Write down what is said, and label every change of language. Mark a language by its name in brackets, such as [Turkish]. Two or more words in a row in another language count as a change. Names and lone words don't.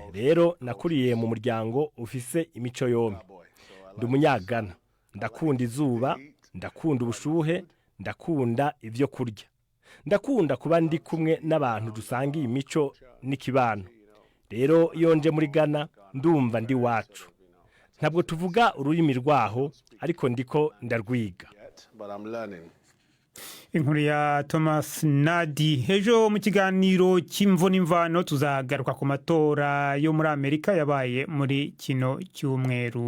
[Rundi] Rero nakuriye mu muryango ufise imico yombi. Ndi umunyagana, ndakunda izuba, ndakunda ubushuhe, ndakunda ivyo kurya. Ndakunda kuba ndi kumwe n'abantu dusangiye imico n'ikibano. Rero iyo nje muri Ghana ndumva ndi wacu. Ntabwo tuvuga ururimi rwaho, ariko ndiko ndarwiga. Inkuru ya Thomas Nadi. Ejo mu kiganiro cy'imvo n'imvano tuzagaruka ku matora yo muri Amerika yabaye muri kino cyumweru.